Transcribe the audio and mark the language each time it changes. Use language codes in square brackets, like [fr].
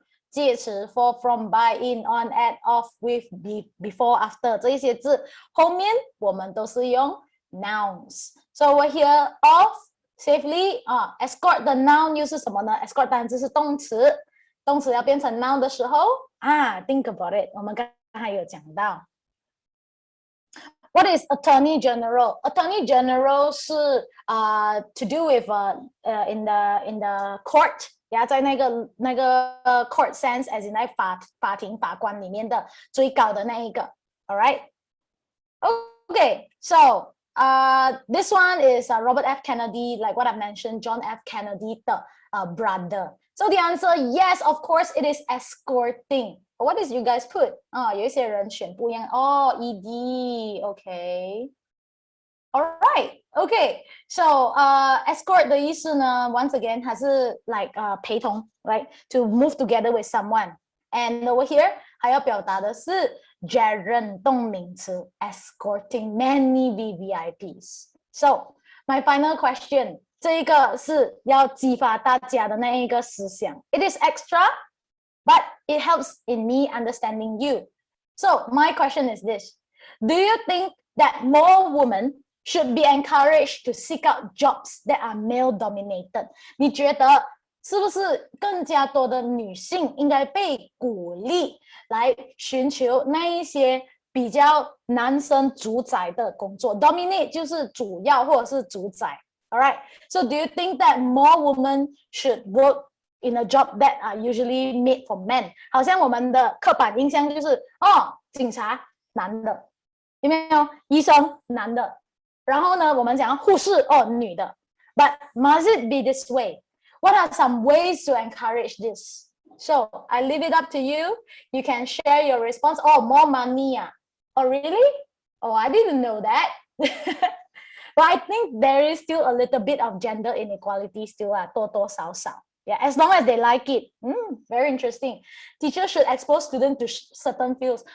[zh] 介词 for from by in on at off with before after 这一些字后面我们都是用 nouns。 [en] So over here off safely escort [zh] 的 noun 又是什么呢 ？escort 当然就是动词，动词要变成 noun 的时候 [en] think about it， [zh] 我们刚才有讲到。 [en] What is Attorney General? Attorney General 是to do with in the court。 [zh] 在那个 [en] court sense as in [zh] 在法庭法官里面的最高的那一个 [en] alright okay so this one is Robert F. Kennedy, like what I mentioned, John F. Kennedy 的brother. So the answer, yes, of course, it is escorting. What did you guys put? [zh] 有一些人选不一样ED, okay. [en] Alright, okay. So escort [zh] 的意思呢 [en] once again [zh] 它是 [en] like [zh] 陪同 [en] right to move together with someone. And over here [zh] 还要表达的是 [en] gerund [zh] 动名词 [en] escorting many VVIPs. So my final question [zh] 这一个是要激发大家的那一个思想 [en] It is extra but it helps in me understanding you. So my question is this. Do you think that more women should be encouraged to seek out jobs that are male dominated? [zh] 你觉得是不是更加多的女性应该被鼓励来寻求那一些比较男生主宰的工作 dominate 就是主要或者是主宰 [en] alright so do you think that more women should work in a job that are usually made for men [zh] 好像我们的刻板印象就是警察男的有没有医生男的然后呢我们讲护士女的 [en] but must it be this way What are some ways to encourage this? So I leave it up to you. You can share your response. More money. Oh, really? Oh, I didn't know that. But I think there is still a little bit of gender inequality still [zh] 多多少少. [en] Yeah, as long as they like it. Very interesting. Teachers should expose students to certain fields.